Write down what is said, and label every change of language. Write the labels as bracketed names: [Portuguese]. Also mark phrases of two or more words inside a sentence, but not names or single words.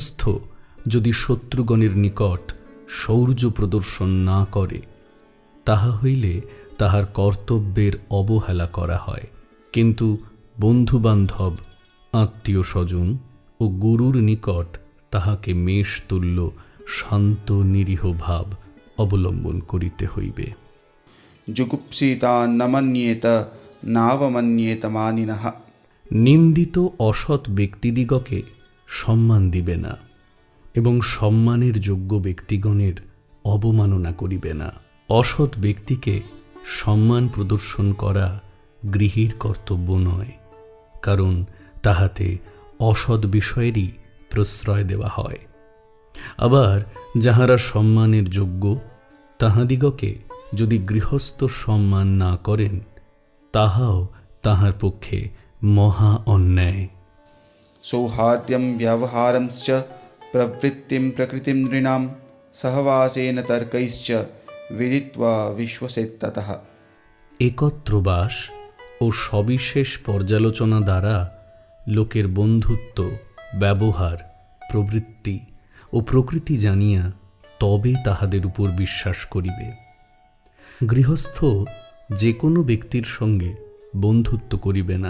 [Bangla] গৃহস্থ যদি শত্রুগণের নিকট শৌর্য প্রদর্শন না করে, তাহা হইলে তাহার কর্তব্যের অবহেলা করা হয়। কিন্তু বন্ধুবান্ধব, আত্মীয় স্বজন ও গুরুর নিকট তাহাকে মেষতুল্য শান্ত নিরীহ ভাব অবলম্বন করিতে হইবে। [Sanskrit] जुगुप्सितान् न मन्येत नावमन्येत मानिनः। [Bangla] নিন্দিত অসৎ ব্যক্তিদিগকে সম্মান দিবে না এবং সম্মানের যোগ্য ব্যক্তিগণের অবমাননা করিবে না। অসৎ ব্যক্তিকে সম্মান প্রদর্শন করা গৃহীর কর্তব্য নয়, কারণ তাহাতে অসৎ বিষয়েরই প্রশ্রয় দেওয়া হয়। আবার যাহারা সম্মানের যোগ্য, তাহাদিগকে যদি গৃহস্থ সম্মান না করেন, তাহাও তাহার পক্ষে মহা অন্যায়। [Sanskrit] सौहार्द्यं व्यवहारंश्च प्रवृत्तिं प्रकृतिं नृणां सहवासेन तर्कैश्च विदित्वा विश्वसेत्ततः। [Bangla] একত্রবাস ও সবিশেষ পর্যালোচনা দ্বারা লোকের বন্ধুত্ব, ব্যবহার, প্রবৃত্তি ও প্রকৃতি জানিয়া তবে তাহাদের উপর বিশ্বাস করিবে। গৃহস্থ যে কোনো ব্যক্তির সঙ্গে বন্ধুত্ব করিবে না।